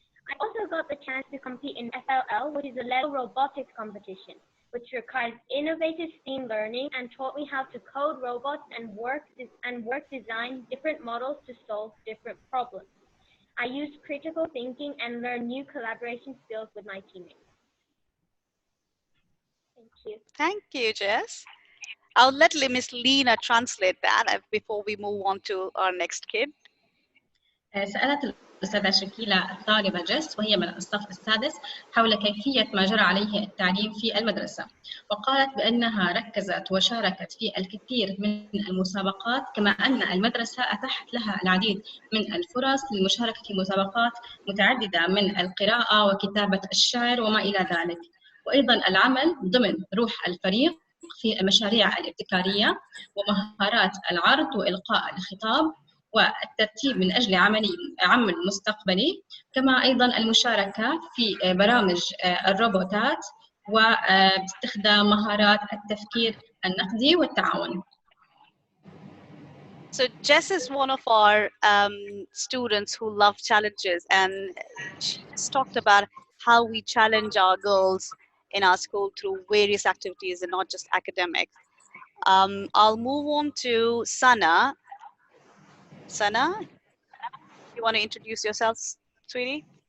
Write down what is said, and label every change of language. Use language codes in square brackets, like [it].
[en] I also got the chance to compete in FLL, which is a level robotics competition, which requires innovative STEAM learning and taught me how to code robots and work design different models to solve different problems. I used critical thinking and learned new collaboration skills with my teammates. Thank you. Thank you, Jess. I'll let Miss Lena translate that before we move on to our next kid. [ar] سألت الأستاذة شكيلة الطالبة جس وهي من الصف السادس حول كيفية ما جرى عليه التعليم في المدرسة، وقالت بأنها ركزت وشاركت في الكثير من المسابقات، كما أن المدرسة أتاحت لها العديد من الفرص للمشاركة في مسابقات متعددة من القراءة وكتابة الشعر وما إلى ذلك، وأيضا العمل ضمن روح الفريق في المشاريع الابتكارية ومهارات العرض وإلقاء الخطاب والترتيب من أجل عمل مستقبلي، كما أيضا المشاركة في برامج الروبوتات واستخدام مهارات التفكير النقدي والتعاون. [en] So Jess is one of our students who love challenges, and she's talked about how we challenge our girls in our school through various activities and not just academics. I'll move on to Sana. Sana, you want to introduce yourself, sweetie?